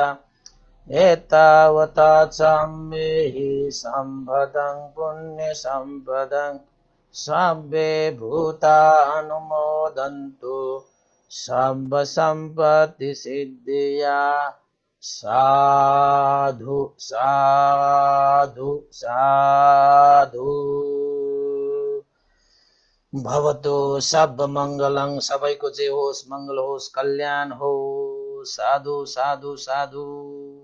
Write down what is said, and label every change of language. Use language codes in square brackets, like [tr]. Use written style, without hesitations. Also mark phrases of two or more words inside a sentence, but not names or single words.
[pi] एतावता सम्मेहि सम्पदं पुण्यसम्पदं सर्वे भूता अनुमोदन्तु सर्व सम्पत्तिसिद्धिया। साधु साधु साधु। भवतु सब मङ्गलं। [ne] सबैको जय होस्, मङ्गल होस्, कल्याण होस्। [pi] साधु साधु साधु।